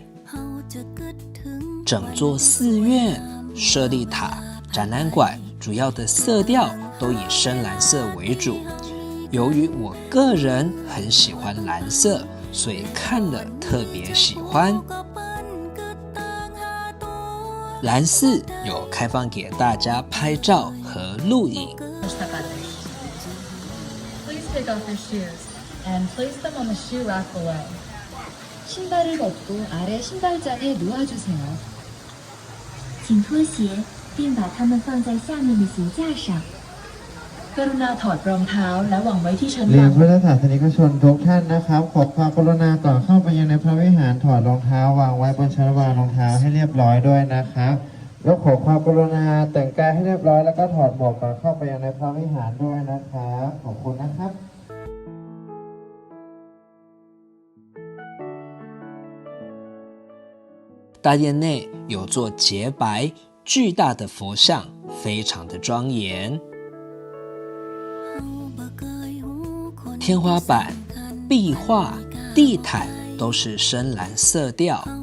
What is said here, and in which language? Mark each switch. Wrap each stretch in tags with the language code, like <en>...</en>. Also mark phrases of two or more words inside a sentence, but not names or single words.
<zh>整座寺院、舍利塔、展览馆主要的色调都以深蓝色为主。由于我个人很喜欢蓝色，所以看了特别喜欢。蓝寺有开放给大家拍照和录影。</zh> <en>Please take off your shoes and place them on the shoe rack below.</en> <ko>신발을 벗고 아래 신발장에 놓아주세요.</ko> <zh>请脱鞋，并把它们放在下面的鞋架上。</zh> <th>กรุณาถอดรองเท้าและวางไว้ที่ชั้น เรี วาย ง นพุทธศาสนิกชนทุกท่านนะครับขอความกรุณาก่อนเข้าไปยังในพระวิหารถอดรองเท้าวางไว้บนชั้นวางรองเท้าให้เรียบร้อยด้วยนะครับแล้วขอความกรุณาแต่งกายให้เรียบร้อยแล้วก็ถอดหมวกก่อนเข้าไปยังในพระวิหารด้วยนะครับขอบคุณนะครับ</th> <zh>大殿内有座洁白巨大的佛像，非常的庄严。天花板、壁画、地毯都是深蓝色调。</zh>